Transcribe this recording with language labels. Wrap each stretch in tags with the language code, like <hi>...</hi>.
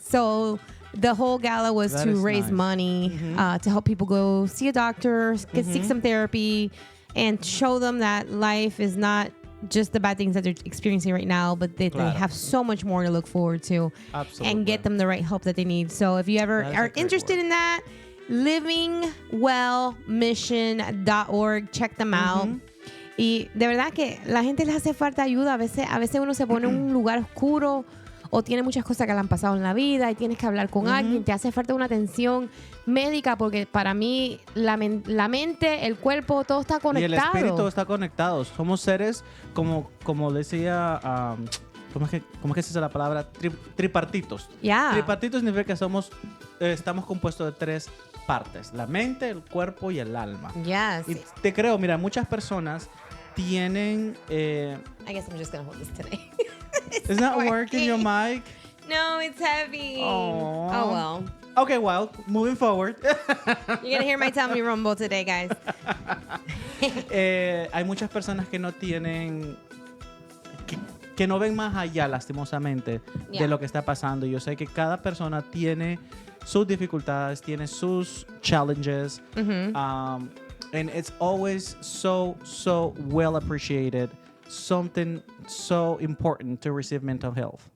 <en>So the whole gala was to raise money to help people go see a doctor, seek some therapy, and show them that life is not just the bad things that they're experiencing right now, but they have so much more to look forward to. Absolutely. And get them the right help that they need. So if you ever are interested in that, livingwellmission.org, check them out.</en> <es>Y de verdad que la gente les hace falta ayuda. A veces uno se pone en un lugar oscuro o tiene muchas cosas que le han pasado en la vida y tienes que hablar con alguien. Te hace falta una atención médica porque para mí la mente, el cuerpo, todo está conectado. Y el espíritu está conectado. Somos seres, como decía, ¿cómo es que se dice la palabra? Tripartitos.</es> <en>Yeah.</en> <es>Tripartitos significa que estamos compuestos de tres partes: la mente, el cuerpo y el alma.</es> <en>Yes.</en> <es>Y te creo, mira, muchas personas tienen...</es> <en>I guess I'm just going to hold this today. It's not working your mic? No, it's heavy. Oh well. Okay, well, moving forward. You're going to hear my tummy rumble today, guys.</en> <es>Hay muchas personas que no tienen... Que no ven más allá, lastimosamente, de lo que está pasando. Yo sé que cada persona tiene sus dificultades, tiene sus challenges.</es> <en>And it's always so well appreciated. Something so important to receive mental health.</en>